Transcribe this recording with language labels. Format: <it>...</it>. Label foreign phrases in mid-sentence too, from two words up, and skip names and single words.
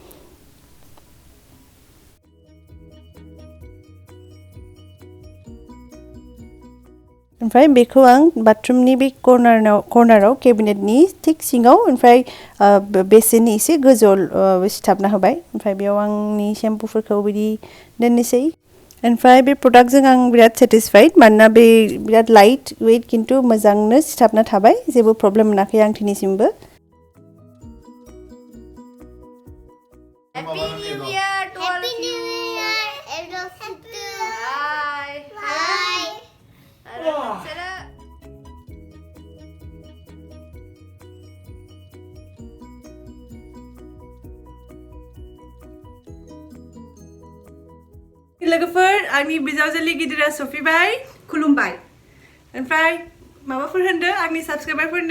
<brx>ओमफ्राय बेखौ आं बाथरुमनि बे कर्नाराव केबिनेटनि थिक सिङाव ओमफ्राय बेसेननि एसे गोजौआव सिथाबना होबाय ओमफ्राय बेयाव आंनि सेम्पुफोरखौ बिदि दोननोसै ओमफ्राय बे प्रडाक्टजों आं बिराद सेटिसफाइड मानोना बे बिराद</brx> <en>light weight</en> <brx>खिन्थु मोजांनो सिथाबना थाबाय जेबो प्रब्लेम मोनाखै आं दिनैसिमबो</brx> <en>Happy New Year to all of you. Hi.</en> <brx>लोगोफोर आंनि बिजावजालि गिदिरा सफैबाय खुलुमबाय ओमफ्राय माबाफोर होनदो आंनि साबस्क्राइबारफोरनो</brx>